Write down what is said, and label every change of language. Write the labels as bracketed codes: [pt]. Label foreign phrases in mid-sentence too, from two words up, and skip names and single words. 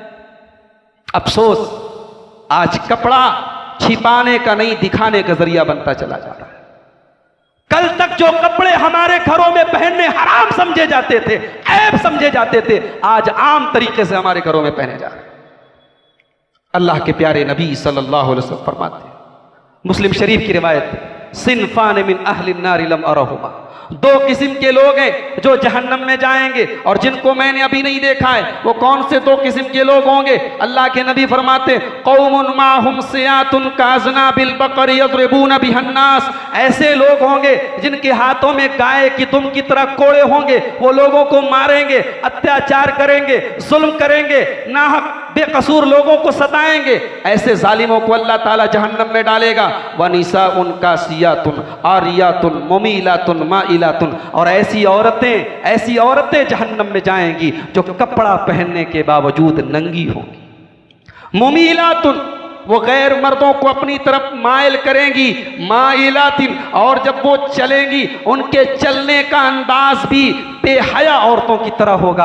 [hi] अफसोस, आज कपड़ा छिपाने का नहीं, दिखाने का जरिया बनता चला जा रहा है। कल तक जो कपड़े हमारे घरों में पहनने हराम समझे जाते थे, ऐब समझे जाते थे, आज आम तरीके से हमारे घरों में पहने जा रहे हैं। अल्लाह के प्यारे नबी [ar] صلى الله عليه وسلم [hi] फरमाते हैं, मुस्लिम शरीफ की रिवायत है, [ar] صنفان من أهل النار لم أرهما, [hi] दो किस्म के लोग हैं जो जहन्नम में जाएंगे और जिनको मैंने अभी नहीं देखा है। वो कौन से दो किस्म के लोग होंगे? अल्लाह के नबी फरमाते, [ar] قوم معهم سياط كأذناب البقر يضربون بها الناس, [hi] ऐसे लोग होंगे जिनके हाथों में गाय की दुम की तरह कोड़े होंगे। वो लोगों को मारेंगे, अत्याचार करेंगे, जुल्म करेंगे, नाहक बेकसूर लोगों को सताएंगे। ऐसे जालिमों को अल्लाह ताला जहन्नम में डालेगा। [ar] ونساء كاسيات عاريات مميلات مائلات, [hi] और ऐसी औरतें जहन्नम में जाएंगी जो कपड़ा पहनने के बावजूद नंगी होंगी। मुमीलातुन, वो गैर मर्दों को अपनी तरफ मायल करेंगी। माइलातिन, और जब वो चलेंगी उनके चलने का अंदाज भी बेहया औरतों की तरह होगा।